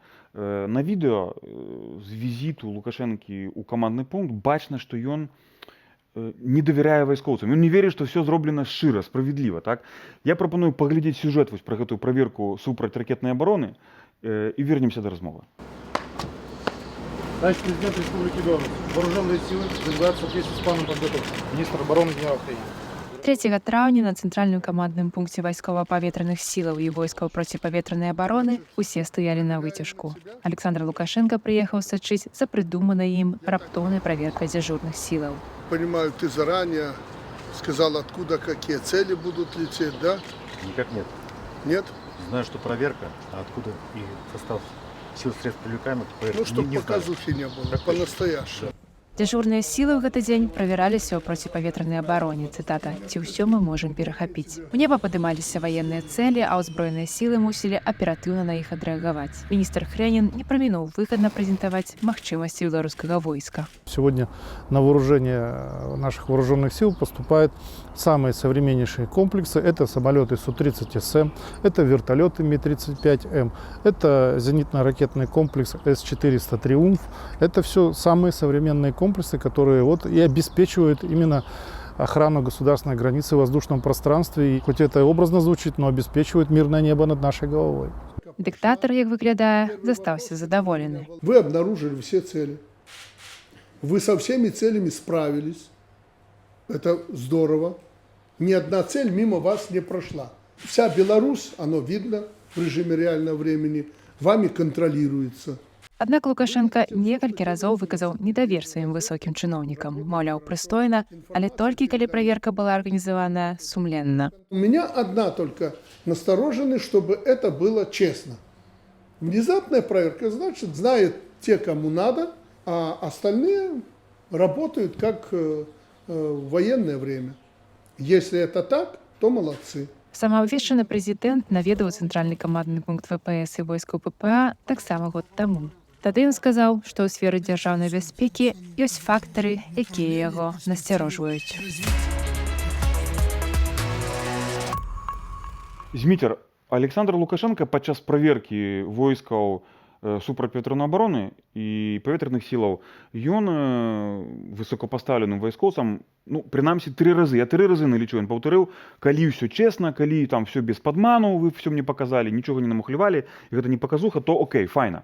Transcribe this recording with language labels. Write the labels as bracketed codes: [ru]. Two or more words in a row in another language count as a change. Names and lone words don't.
[be] На відэо з візіту Лукашэнкі ў камандны пункт бачна, што ён не давяряе вайскоўцам. Ён не верыць, што ўсё зроблена шчыра, справядліва. Так? Я прапаную паглядзець сюжэт вось пра гэтую праверку супрацьракетнай абароны і вернемся да размовы. [ru] Товарищ президент Республики Беларусь, вооруженные силы развиваются в соответствии с планом подготовки. Министр обороны генерал Украины. [be] 3 траўня на цэнтральным камандным пункце вайскова-паветраных сілаў і войскаў проціпаветранай абароны усе стаялі на выцяжку. Александр Лукашенко прыехаў сачыць за прыдуманай ім раптоўнай праверкай дзяжурных сілаў. [ru] Понимаю, ты заранее сказал, откуда какие цели будут лететь, да? Никак нет. Нет? Знаю, что проверка, а откуда и состав сил средств привлекаемых, поэтому чтобы не знаю. показухи не было, по-настоящему. [be] Дзяжурныя сілы ў гэты дзень правяраліся ў проціпаветранай абароне. Цытата: «Ці ўсё мы можам перахапіць». У неба падымаліся ваенныя цэлі, а ўзброеныя сілы мусілі аператыўна на іх адрэагаваць. Міністр Хрэнін не прамінуў выгадна прэзентаваць магчымасці беларускага войска. [ru] Сегодня на вооружение наших вооруженных сил поступают самые современнейшие комплексы. Это самолеты Су-30СМ, это вертолеты Ми-35М, это зенитно-ракетный комплекс С-400 «Триумф». Это все самые современные комплексы, которые и обеспечивают именно охрану государственной границы в воздушном пространстве. И хоть это образно звучит, но обеспечивают мирное небо над нашей головой. [be] Диктатор, як выглядае, застаўся задаволены. [ru] Вы обнаружили все цели. Вы со всеми целями справились. Это здорово. Ни одна цель мимо вас не прошла. Вся Беларусь, оно видно в режиме реального времени, вами контролируется. [be] Аднак Лукашенко некалькі разоў выказаў недавер сваім высокім чыноўнікам, маўляў, прыстойна, але толькі калі праверка была арганізаваная сумленна. [ru] У меня одна только настороженность, чтобы это было честно. Внезапная проверка, значит, знают те, кому надо, а остальные работают как в военное время. Если это так, то молодцы. [be] Самаабвешчаны прэзідэнт наведаў цэнтральны камандны пункт ВПС і войскаў ППА таксама год таму. Тады ён сказаў, што ў сферы дзяржаўнай бяспекі ёсць фактары, якія яго насцярожваюць. Зміцер, Александр Лукашенко падчас праверкі войскаў супрацьпаветранай абароны і паветраных сілаў, ён высокапастаўленым вайскоўцам, ну, прынамсі 3 разы, я 3 разы налічу, ён паўтарыў, калі ўсё чесна, калі там все без падману, вы все мне паказалі, нічога не намухлявалі, і гэта не паказуха, то окей, файна.